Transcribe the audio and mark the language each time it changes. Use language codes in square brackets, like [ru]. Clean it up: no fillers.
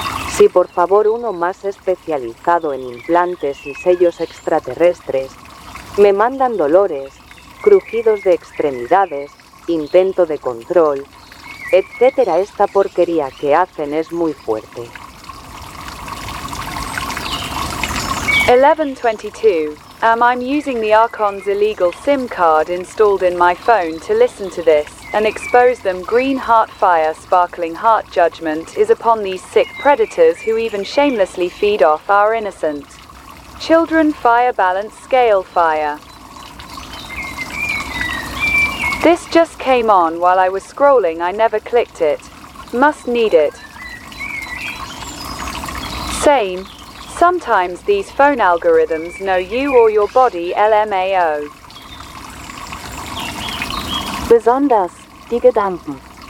[es] Si por favor uno más especializado en implantes y sellos extraterrestres, me mandan dolores, crujidos de extremidades, intento de control, etc. Esta porquería que hacen es muy fuerte. 1122. [en] I'm using the Archon's illegal SIM card installed in my phone to listen to this and expose them. Green heart fire, sparkling heart judgment is upon these sick predators who even shamelessly feed off our innocent children. Fire balance scale fire. This just came on while I was scrolling. I never clicked it. Must need it. Same. Sometimes these phone algorithms know you or your body, LMAO. [de] Besonders die Gedanken.